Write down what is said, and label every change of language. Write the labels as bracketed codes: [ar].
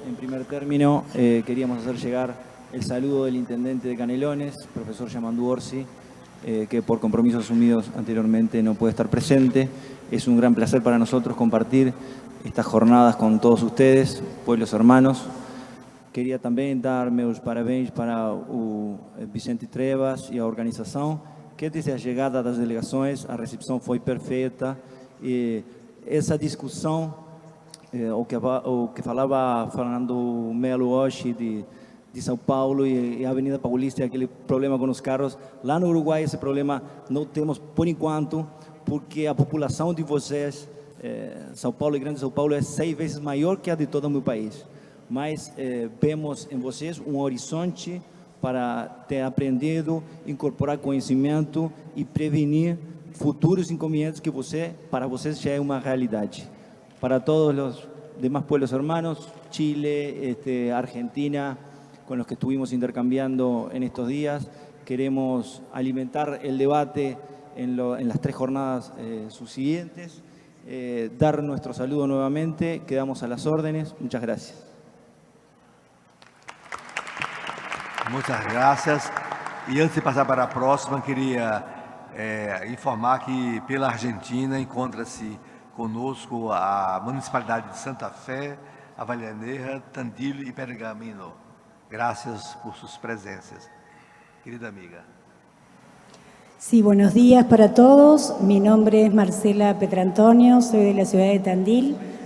[es] En primer término, queríamos hacer llegar el saludo del intendente de Canelones, profesor Yamandu Orsi, que por compromisos asumidos anteriormente no puede estar presente. Es un gran placer para nosotros compartir estas jornadas con todos ustedes, pueblos hermanos. [pt] Queria também dar meus parabéns para o Vicente Trevas e a organização, que desde a chegada das delegações, a recepção foi perfeita. E essa discussão, o que falava Fernando Melo hoje de São Paulo e a Avenida Paulista, aquele problema com os carros, lá no Uruguai esse problema não temos por enquanto, porque a população de vocês, São Paulo e Grande São Paulo, é 6 vezes maior que a de todo o meu país. Mas vemos em vocês um horizonte para ter aprendido, incorporar conhecimento e prevenir futuros inconvenientes que para vocês já é uma realidade. [es] Para todos os demás pueblos hermanos, Chile, Argentina, con los que estuvimos intercambiando en estos días, queremos alimentar el debate en las 3 jornadas subsiguientes, dar nuestro saludo nuevamente, quedamos a las órdenes. Muchas gracias. Muchas gracias. [pt] E antes de passar para a próxima, queria informar que pela Argentina encontra-se conosco a Municipalidade de Santa Fé, Avellaneda, Tandil e Pergamino. [es] Gracias por sus presencias. Querida amiga. Sí, buenos días para todos. Mi nombre es Marcela Petrantonio, soy de la ciudad de Tandil.